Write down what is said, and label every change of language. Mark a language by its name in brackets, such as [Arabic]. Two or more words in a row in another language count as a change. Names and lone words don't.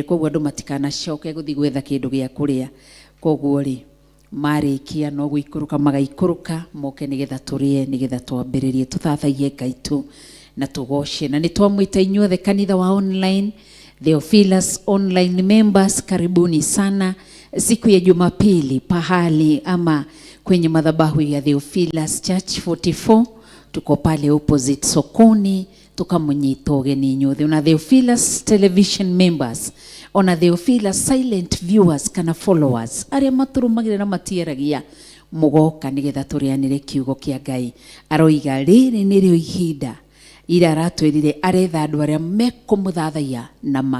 [Kikuyu] Koguo andũ matikanacoke gũthiĩ gwetha kĩndũ gĩa kũrĩa. Koguo rĩ marĩkia no gũikũrũka magaikũrũka moke nĩgetha tũrĩe nĩgetha twambĩrĩrie tũthathaiye Ngai tu na tũgoce. Na nĩ twamwĩta inyuothe kanitha wa online Theophilus [English] online members, [Swahili] karibuni sana siku ya Jumapili pahali ama kwenye madhabahu ya Theophilus Church 44. Tuko pale opposite sokoni [Kikuyu] tukamunyita ũgeni inyuothe. Ona Theophilus [English] television members, [Kikuyu] ona Theophilus [English] silent viewers [Kikuyu] kana followers arĩa matũrũmagĩrĩra na matiaragia mũgoka nĩgetha tũrĩanĩre kiugo kĩa Ngai. Aroiga rĩrĩ nĩrĩo ihinda ira aratwĩrire aretha andũ arĩa mekũmũthathaiya na ma.